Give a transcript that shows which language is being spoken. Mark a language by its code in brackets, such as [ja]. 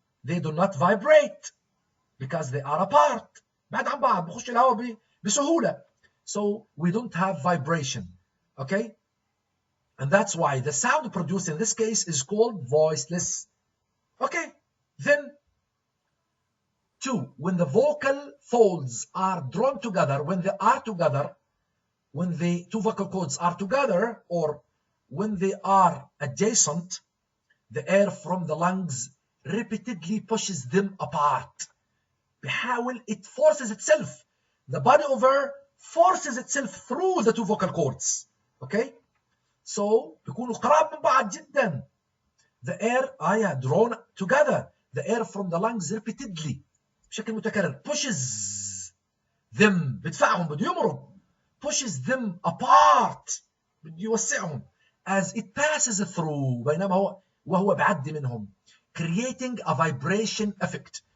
[en] They do not vibrate because they are apart. [ar] بعد عن بعض، بخش الهواء بسهولة. [en] So we don't have vibration. Okay, and that's why the sound produced in this case is called voiceless. Okay, then 2, when the vocal folds are drawn together, when they are together, when the two vocal cords are together, or when they are adjacent, the air from the lungs repeatedly pushes them apart. [ar] بيحاول, [en] it forces itself. The body of air forces itself through the two vocal cords. Okay? [ar] So بيكونوا قراب من بعض جدا. [en] The air drawn together. The air from the lungs repeatedly [ar] بشكل متكرر [en] pushes them, [ar] بدفعهم, بده يمرق, [en] pushes them apart, [ar] بده يوسعهم, [en] as it passes through, [ar] بينما وهو بعدي منهم, [en] creating a vibration effect.